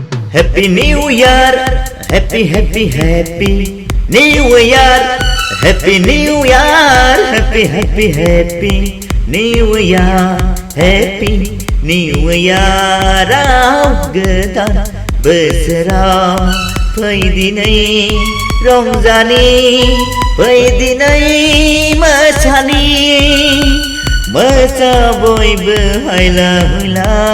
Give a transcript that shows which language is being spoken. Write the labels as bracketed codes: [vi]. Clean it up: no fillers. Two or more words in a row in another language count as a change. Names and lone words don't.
[en] Happy New Year, happy happy happy New Year, happy New Year, happy happy happy New Year, happy New Year. [brx] Godan बोसोराव फैदिनै रंजानि फैदिनै मोसानि मोसा बयबो हायला हुइला